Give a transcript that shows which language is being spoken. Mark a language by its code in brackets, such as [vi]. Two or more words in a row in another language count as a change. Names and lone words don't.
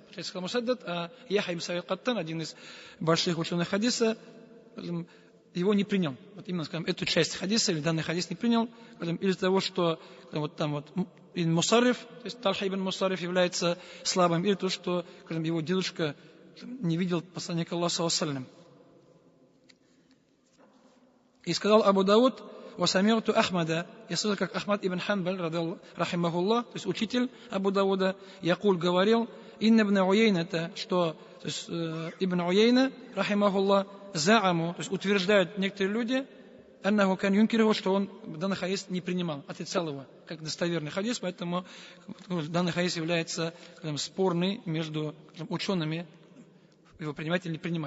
[ru] Сказал Мусаддад, а Яхья ибн Са'ид аль-Каттан, один из больших ученых хадиса, его не принял. Вот именно, скажем, эту часть хадиса или данный хадис не принял, из-за того, что вот там вот ибн Мусарриф, то есть Тальха ибн Мусарриф является слабым, или то, что, скажем, его дедушка не видел посланника Аллаха [ar] صلى الله عليه وسلم. [ru] И сказал Абу Дауд, [ar] «وسمعت أحمد», [ru] я слышал, как Ахмад ибн Ханбаль, рахимахуллах, то есть учитель Абу Дауда, Якуль говорил, [ar] «إن ابن عيينة», [ru] это что, то есть ибн Уяйна, рахимахуллах, зааму, то есть утверждают некоторые люди, [ar] أنه كان ينكره, [ru] что он данный хадис не принимал, отрицал его, как достоверный хадис, поэтому данный хадис является спорный между учеными, его принимать или не принимать.